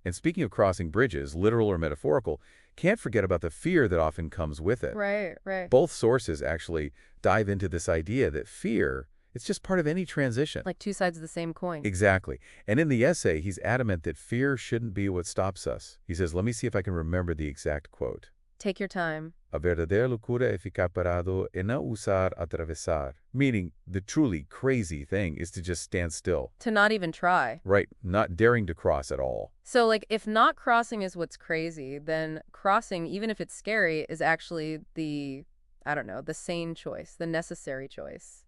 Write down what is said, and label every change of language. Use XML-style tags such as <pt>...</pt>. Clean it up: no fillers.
<en>And speaking of crossing bridges, literal or metaphorical, can't forget about the fear that often comes with it. Right, right. Both sources actually dive into this idea that fear, it's just part of any transition. Like two sides of the same coin. Exactly. And in the essay, he's adamant that fear shouldn't be what stops us. He says, let me see if I can remember the exact quote. Take your time.</en> <pt>A verdadeira loucura é ficar parado e não ousar atravessar.</pt> <en>Meaning, the truly crazy thing is to just stand still. To not even try. Right, not daring to cross at all. So, if not crossing is what's crazy, then crossing, even if it's scary, is actually the sane choice, the necessary choice.</en>